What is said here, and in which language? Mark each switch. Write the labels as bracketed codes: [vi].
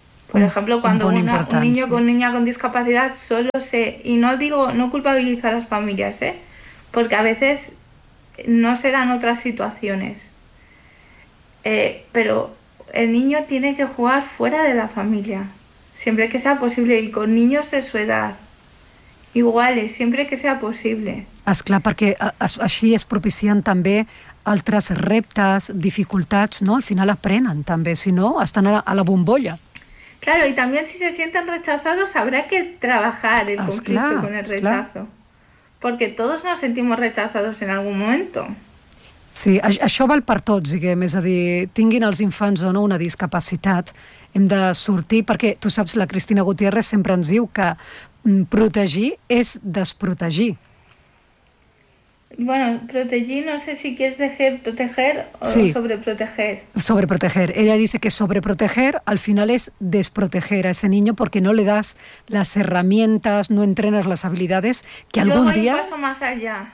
[es] Por ejemplo, cuando un niño con niña con discapacidad solo se... Y no digo, no culpabilizo a las familias, ¿eh? porque a veces no se dan otras situaciones. Pero el niño tiene que jugar fuera de la familia, siempre que sea posible, y con niños de su edad, iguales, siempre que sea posible. [ca] És clar, perquè així es propicien també altres reptes, dificultats, no? Al final aprenen també, si no, estan a la bombolla. [es] Claro, y también si se sienten rechazados habrá que trabajar el conflicto [ca] esclar, [es] con el rechazo. Porque todos nos sentimos rechazados en algún momento. [ca] Sí, això val per tots, diguem, és a dir, tinguin els infants o no una discapacitat, hem de sortir, perquè tu saps, la Cristina Gutiérrez sempre ens diu que protegir és desprotegir. [es] Bueno, protegir, no sé si quieres dejar proteger o sí. Sobreproteger. Sobreproteger. Ella dice que sobreproteger al final es desproteger a ese niño porque no le das las herramientas, no entrenas las habilidades que yo algún día... Yo voy un paso más allá.